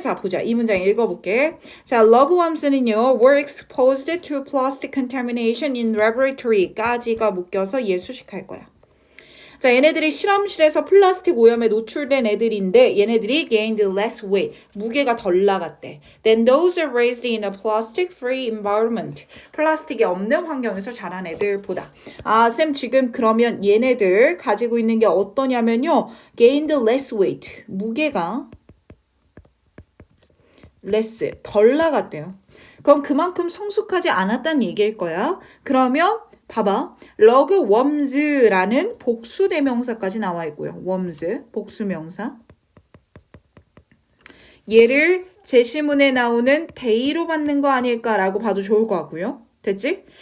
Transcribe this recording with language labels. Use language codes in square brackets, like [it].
[ko] 자, 보자. 이 문장 읽어볼게. 자, 러그웜스는요, [en] were exposed to plastic contamination in laboratory [ko] 까지가 묶여서 얘 수식할 거야. 자, 얘네들이 실험실에서 플라스틱 오염에 노출된 애들인데 얘네들이 [en] gained less weight, [ko] 무게가 덜 나갔대. [en] Then those are raised in a plastic-free environment. [ko] 플라스틱이 없는 환경에서 자란 애들보다. 아, 쌤 지금 그러면 얘네들 가지고 있는 게 어떠냐면요. [en] gained less weight, [ko] 무게가 less, 덜 나갔대요. 그럼 그만큼 성숙하지 않았다는 얘기일 거야. 그러면 봐봐. 러그웜즈라는 복수대명사까지 나와 있고요. 웜즈, 복수명사. 얘를 제시문에 나오는 데이로 받는 거 아닐까라고 봐도 좋을 것 같고요. 됐지?